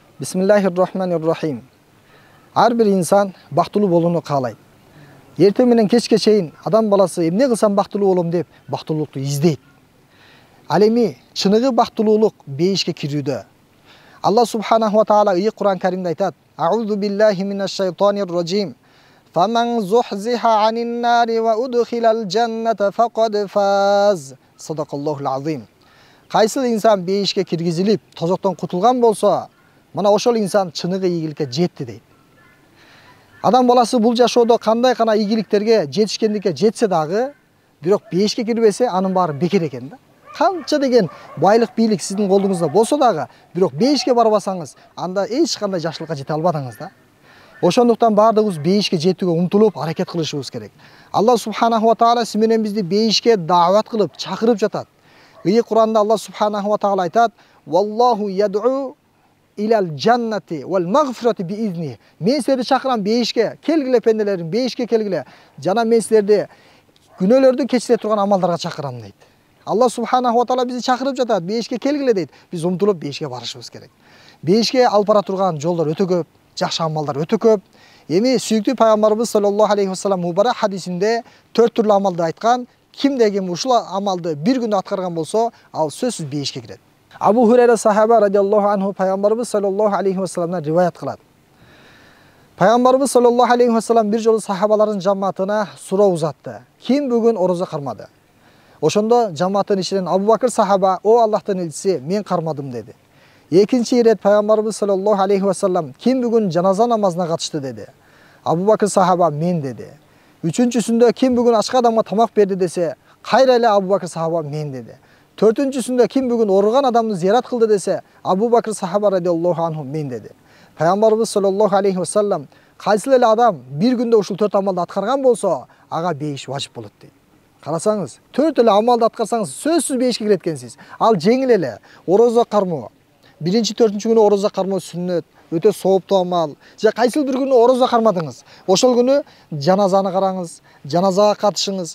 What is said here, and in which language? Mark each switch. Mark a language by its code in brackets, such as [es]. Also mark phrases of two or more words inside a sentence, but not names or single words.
[ky] Bismillahirrahmanirrahim. Har bir insan bактылуу болууну каалайт. Эртең менен кечке чейин адам баласы эмне кылсам бактылуу болом деп бактылуулукту издейт. Ал эми чыныгы бактылуулук бейишке кирүүдө. [ar] الله سبحانه وتعالى [ky] Кур'ан Каримде айтат: [ar] "أعوذ بالله من الشيطان الرجيم. فمن زحزح عن النار وأدخل الجنة فقد فاز." صدق الله العظيم. [ky] Кайсы инсан бейишке киргизилип, тозоктон кутулган болсо, мына ошол инсан чыныгы ийгиликке жетти дейт. Адам баласы бул жашоодо кандай гана ийгиликтерге жетишкендикке жетсе дагы, бирок бейишке кирбесе, анын баары бекер экен да. Канча деген байлык, бийлик сиздин колуңузда болсо дагы, бирок бейишке барбасаңыз, анда эч кандай жакшылыкка жете албадыңыз да. Ошондуктан баардыгыбыз бейишке жетүүгө умтулуп, аракет кылышыбыз керек. [ar] الله سبحانه وتعالى [ky] сиз менен бизди бейишке даават кылып, чакырып жатат. Кур'анда [ar] الله سبحانه وتعالى [ky] айтат: [ar] "والله يدعو إلى الجنة والمغفرة بإذنه." [ky] Мен силерди чакырам бейишке, келгиле пенделерим, бейишке келгиле. Жана мен силерди күнөөлөрдү кечире турган амалдарга чакырам дейт. [ar] الله سبحانه وتعالى [ky] бизди чакырып жатат, бейишке келгиле дейт. Биз умтулуп бейишке барышыбыз керек. Бейишке алып бара турган жолдор өтө көп, жакшы амалдар өтө көп. Эми сүйүктүү пайгамбарыбыз [ar] صلى الله عليه وسلم [ky] мубарак хадисинде 4 түрлүү амалды айткан. Кимде ким ушул амалды bir күндө аткарган болсо, ал сөзсүз бейишке кирет. Абу Хурайра сахаба [ar] رضي الله عنه [ky] пайгамбарыбыз саллаллаху алейхи ва салламдан риваят кылат. Пайгамбарыбыз [ar] صلى الله عليه وسلم [ky] бир жолу сахабалардын жамаатына суроо узатты. Ким бүгүн орозо кармады? Ошондо жамааттын ичинен Абу Бакыр сахаба: "О Аллахтын элчиси, мен кармадым" деди. Экинчи ирет пайгамбарыбыз [ar] صلى الله عليه وسلم: [ky] "Ким бүгүн жаназа намазына катышты?" деди. Абу Бакыр сахаба: "Мен" деди. Үчүнчүсүндө: "Ким бүгүн ачка адамга тамак берди?" десе, кайра эле Абу Бакыр сахаба: "Мен" деди. Төртүнчүсүндө: "Ким бүгүн ооруган адамды зиярат кылды?" десе, Абу Бакыр сахаба [ar] رضي الله عنه: [ky] "Мен" деди. Пайгамбарыбыз [ar] صلى الله عليه وسلم: [ky] "Кайсы эле адам bir күндө ушул 4 амалды аткарган болсо, ага бейиш важип болот" дейт. Карасаңыз, 4 эле амалды аткарсаңыз, сөзсүз бейишке кирет экенсиз. Ал жеңил эле. Орозо кармоо. Биринчи, төртүнчү күнү орозо кармоо сүннөт, өтө сооптуу амал. Же кайсыл бир күнү орозо кармадыңыз. Ошол күнү жаназаны караңыз, жаназага катышыңыз.